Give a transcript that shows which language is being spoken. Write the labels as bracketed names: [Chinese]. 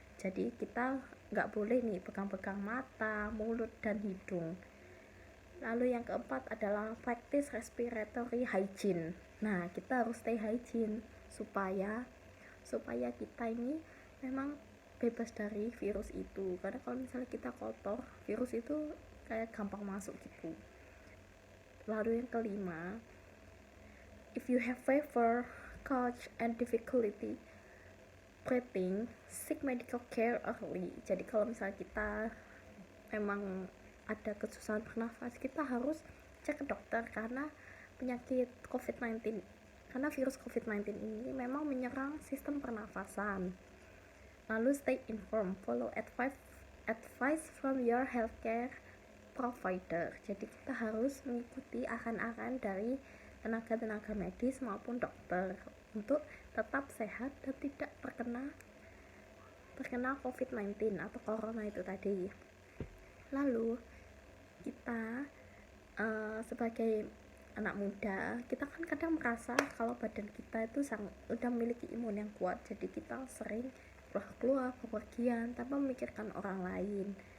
[Indonesian] Jadi kita nggak boleh nih pegang-pegang mata, mulut, dan hidung. Lalu yang keempat adalah [English] practice respiratory hygiene. [Indonesian] Nah, kita harus [English] stay hygiene [Indonesian] supaya kita ini memang bebas dari virus itu. Karena kalau misalnya kita kotor, virus itu kayak gampang masuk gitu. Lalu yang kelima, [English] if you have fever, cough, and difficulty breathing, seek medical care early. [Indonesian] Jadi kalau misalnya kita memang ada kesusahan bernafas, kita harus cek ke dokter karena penyakit COVID-19, karena virus COVID-19 ini memang menyerang sistem pernafasan. [English] Lalu stay informed, follow advice from your healthcare provider. [Indonesian] Jadi kita harus mengikuti arahan-arahan dari tenaga-tenaga medis maupun dokter untuk tetap sehat dan tidak terkena COVID-19 atau corona itu tadi. Lalu kita sebagai anak muda, kita kan kadang merasa kalau badan kita itu udah memiliki imun yang kuat, jadi kita sering keluar bepergian tanpa memikirkan orang lain.